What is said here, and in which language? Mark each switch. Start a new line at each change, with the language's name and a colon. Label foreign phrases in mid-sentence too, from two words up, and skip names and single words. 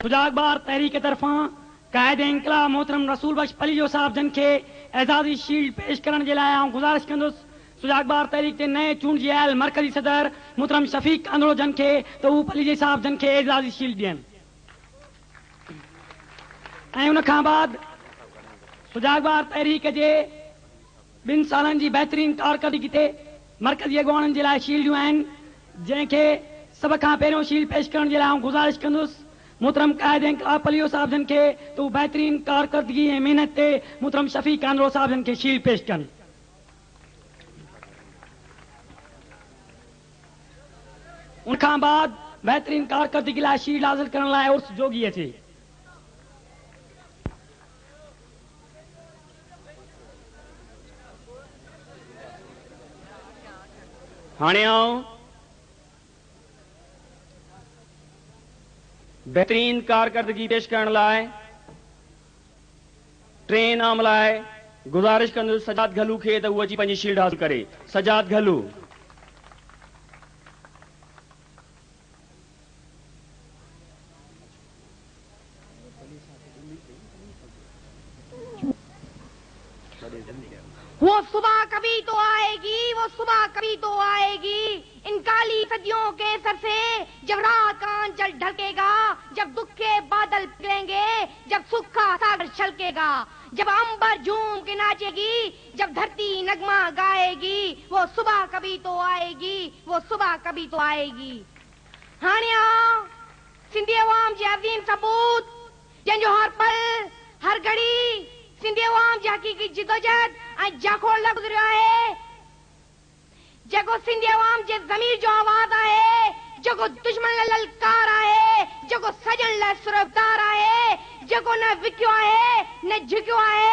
Sindhi: सुजागबार तहरीक तरफा कायद इंकलाब मोहतरम रसूल बख्श पलीजो साहब जन के एजाजी शील्ड पेश करण
Urdu: کے لیے
Sindhi: गुजारिश कंदुसि सुजागबार तहरीक के नए चूंडजी आयल मरकजी सदर मोहतरम शफीक कांदड़ो जन के तो वो पलीजे साहब जन के एजाजी शील्ड ॾियनि ऐं उन खां बाद सुजागबार तहरीक के 2 सालन की बेहतरीन कारकर्दगी ते मरकजी अगवाणनि के लिए शील्डियूं आहिनि जंहिंखे सब खां पहिरियों शील्ड पेश करण
Urdu: کے لیے
Sindhi: गुजारिश कंदुसि मोहतरम कायद इंकलाब पलीजो साहब जन के तो बेहतरीन कारकर्दगी ऐं मेहनत ते मोहतरम शफीक कांदड़ो साहब जन के शील्ड पेश कनि उनखां बाद बेहतरीन कारकर्दगी लाइ शील्ड हासिल करण लाइ उर्स जोगी अचे हाणे आऊं बेहतरीन कारकर्दगी पेश करण लाइ 3 नाम लाइ गुजारिश कंदुसि सजाद घलू खे त उहो अची पंहिंजी शील्ड हासिल करे। सजाद घलू
Urdu: وہ صبح کبھی تو آئے گی، وہ صبح کبھی تو آئے گی ان کالی صدیوں کے سر سے، جب رات کا آنچل ڈھلکے گا، جب دکھ کے بادل پگھلیں گے، جب سکھ کا ساگر چھلکے گا، جب امبر جھوم کے ناچے گی، جب دھرتی نغمہ گائے گی، وہ صبح کبھی تو آئے گی، وہ صبح کبھی تو آئے گی.
Sindhi: हानिया सिंधी अवाम जे अज़ीम सबूत जंहिंजो हर पल हर घड़ी सिंधी अवाम जी हक़ीक़ी जिदोजहद ऐं जाखोड़ गुज़रियो आहे, जेको सिंधी अवाम जे ज़मीर जो आवाज़ आहे, जेको दुश्मन लाइ ललकार आहे, जेको सजण लाइ सुरफ्तार आहे, जेको न विकियो आहे न झुकियो आहे।